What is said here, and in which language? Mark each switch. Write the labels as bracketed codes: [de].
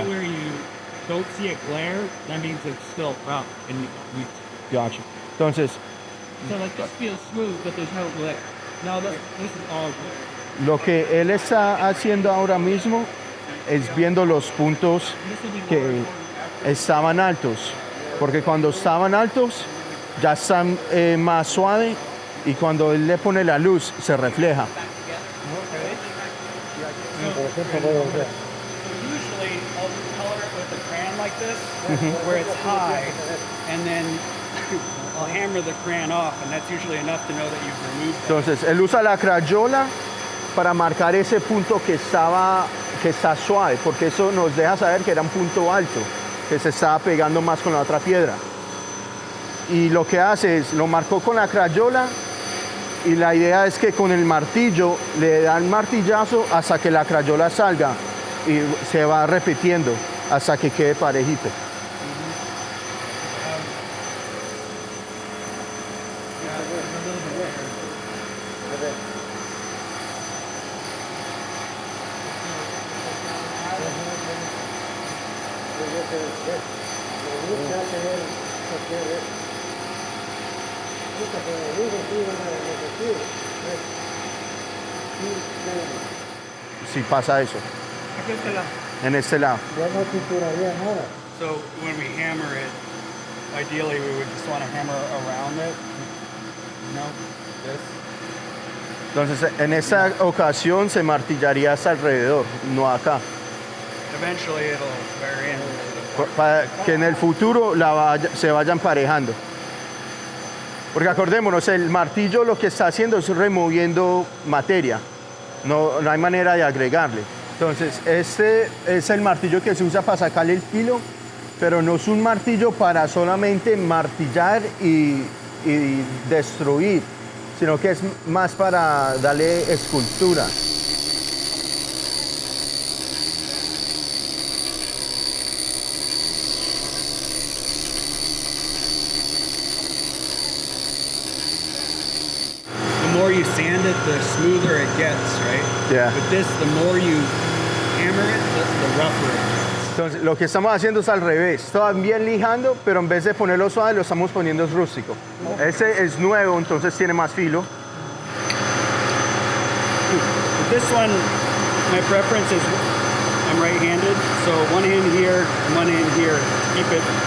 [en] Anywhere you don't see a glare, that means it's still rough and we Gotcha. [es] Entonces, [en] so like this feels smooth, but there's no glare. No, this is all glare. [es] lo que él está haciendo ahora mismo es viendo los puntos que estaban altos, porque cuando estaban altos ya están más suave y cuando él le pone la luz se refleja. [en] Usually I'll color it with a crayon like this, where it's high, and then I'll hammer the crayon off, and that's usually enough to know that you've removed that. [es] Entonces él usa la crayola para marcar ese punto que está suave, porque eso nos deja saber que era un punto alto, que se estaba pegando más con la otra piedra. Y lo que hace es, lo marcó con la crayola y la idea es que con el martillo le dan martillazo hasta que la crayola salga y se va repitiendo hasta que quede parejito. Si pasa eso, en este lado. [en] So when we hammer it, ideally we would just want to hammer around it. No, this. [es] Entonces en esta ocasión se martillaría hasta alrededor, no acá. [en] Eventually it'll wear in. [es] Para que en el futuro se vayan emparejando. Porque acordémonos, el martillo lo que está haciendo es removiendo materia. No hay manera de agregarle. Entonces, este es el martillo que se usa para sacarle el filo, pero no es un martillo para solamente martillar y destruir, sino que es más para darle escultura. [en] The more you sand it, the smoother it gets, right? Yeah. With this, the more you hammer it, the rougher it gets. [es] Entonces, lo que estamos haciendo es al revés. También lijando, pero en vez de ponerlo suave, lo estamos poniendo rústico. Ese es nuevo, entonces tiene más filo. [en] With this one, my preference is I'm right-handed, so one hand here, one hand here. Keep it.